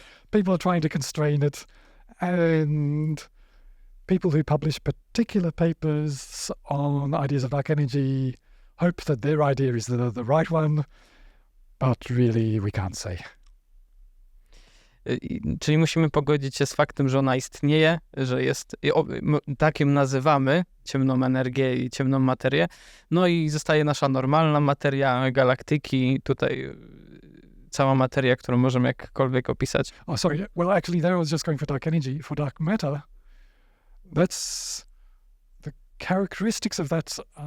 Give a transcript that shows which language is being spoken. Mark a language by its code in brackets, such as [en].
[en] People are trying to constrain it, and people who publish particular papers on ideas of dark energy hope that their idea is the right one, but really we can't say. [pl] Czyli musimy pogodzić się z faktem, że ona istnieje, że jest, tak ją nazywamy, ciemną energię i ciemną materię, no i zostaje nasza normalna materia, galaktyki, tutaj cała materia, którą możemy jakkolwiek opisać. [en] Oh, sorry. Well, actually, there I was just going for dark energy. For dark matter, that's the characteristics of that.